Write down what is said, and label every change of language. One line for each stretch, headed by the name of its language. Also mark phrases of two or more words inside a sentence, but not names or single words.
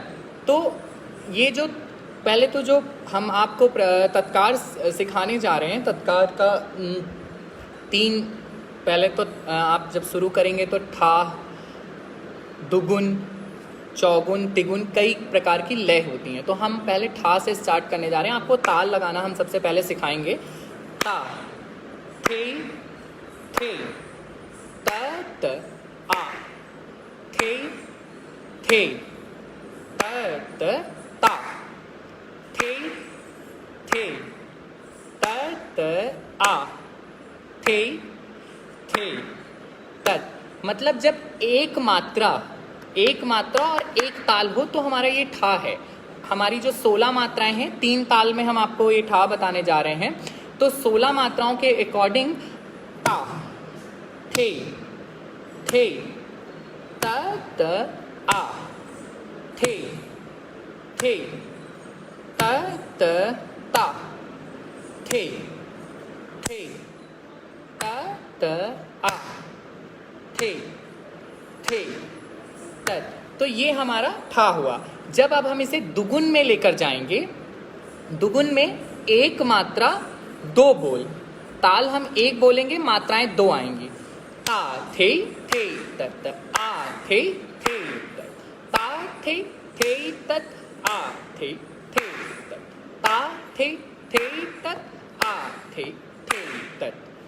Hindi: तो ये जो पहले तो जो हम आपको तत्कार सिखाने जा रहे हैं, तत्कार का 3 पहले तो आप जब शुरू करेंगे तो ठा, दुगुन, चौगुन, तिगुन, कई प्रकार की लय होती हैं। तो हम पहले ठा से स्टार्ट करने जा रहे हैं। आपको ताल लगाना हम सबसे पहले सिखाएंगे। ता, थे, थे, त, त, आ, थे, थे, त, त, ता, थे, थे, त, त, आ, थे, थे, तत्। मतलब जब एक मात्रा और एक ताल हो तो हमारा ये ठा है। हमारी जो 16 मात्राएं हैं, 3 ताल में हम आपको ये ठा बताने जा रहे हैं। तो 16 मात्राओं के अकॉर्डिंग ता, थे, थे, त, त, आ, थे, थे, त, त, ता, थे, थे, त, त, आ, थे, थे, तत्। तो ये हमारा ठा हुआ। जब अब हम इसे दुगुन में लेकर जाएंगे, दुगुन में एक मात्रा 2 बोल, ताल हम एक बोलेंगे, मात्राएं 2 आएंगी। ता, थे, तत्, आ, थे, तत्, ता, थे, तत्, आ, थे, तत्, ता, थे, तत्, आ, थे, तत्।